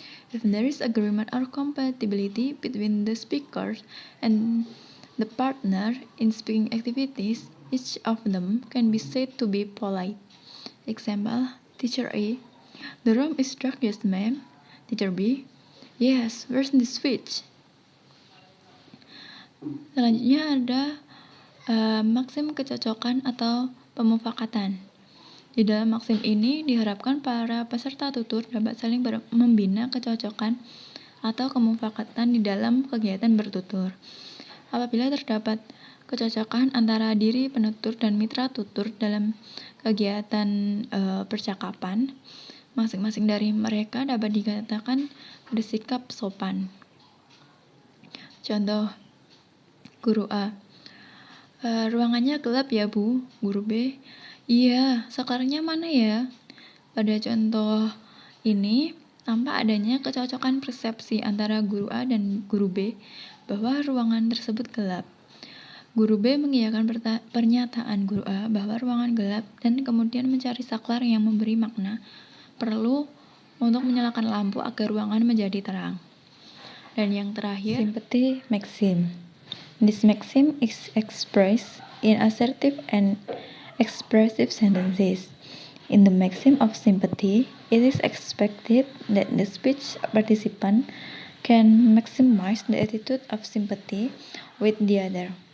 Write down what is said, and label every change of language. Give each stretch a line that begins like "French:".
English: If there is agreement or compatibility between the speakers and the partner in speaking activities, each of them can be said to be polite. Example, Teacher A. The room is dark, yes ma'am. Teacher B, yes, where's the switch?
Indonesian: Selanjutnya ada maksim kecocokan atau pemufakatan. Di dalam maksim ini diharapkan para peserta tutur dapat saling membina kecocokan atau kemufakatan di dalam kegiatan bertutur. Apabila terdapat kecocokan antara diri penutur dan mitra tutur dalam kegiatan percakapan, masing-masing dari mereka dapat dikatakan bersikap sopan. Contoh, Guru A, ruangannya gelap ya Bu. Guru B, iya, sekarangnya mana ya? Pada contoh ini, tampak adanya kecocokan persepsi antara Guru A dan Guru B bahwa ruangan tersebut gelap. Guru B mengiyakan pernyataan Guru A bahwa ruangan gelap dan kemudian mencari saklar yang memberi makna perlu untuk menyalakan lampu agar ruangan menjadi terang. Dan yang terakhir,
English: sympathy maxim. This maxim is expressed in assertive and expressive sentences. In the maxim of sympathy, it is expected that the speech participant can maximize the attitude of sympathy with the other.